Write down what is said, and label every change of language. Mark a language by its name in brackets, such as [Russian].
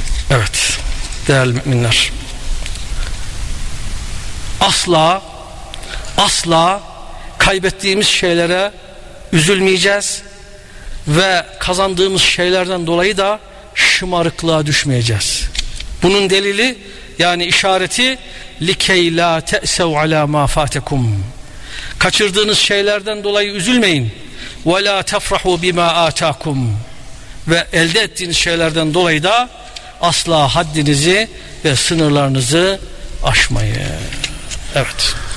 [Turkish] Evet değerli müminler, asla asla kaybettiğimiz şeylere üzülmeyeceğiz ve kazandığımız şeylerden dolayı da şımarıklığa düşmeyeceğiz. Bunun delili, yani işareti, [Arabic] لِكَيْ لَا تَأْسَوْ عَلَى مَا فَاتَكُمْ. [Turkish] Kaçırdığınız şeylerden dolayı üzülmeyin. [Arabic] وَلَا تَفْرَحُوا بِمَا آتَاكُمْ. [Turkish] Ve elde ettiğiniz şeylerden dolayı da asla haddinizi ve sınırlarınızı aşmayın. Evet.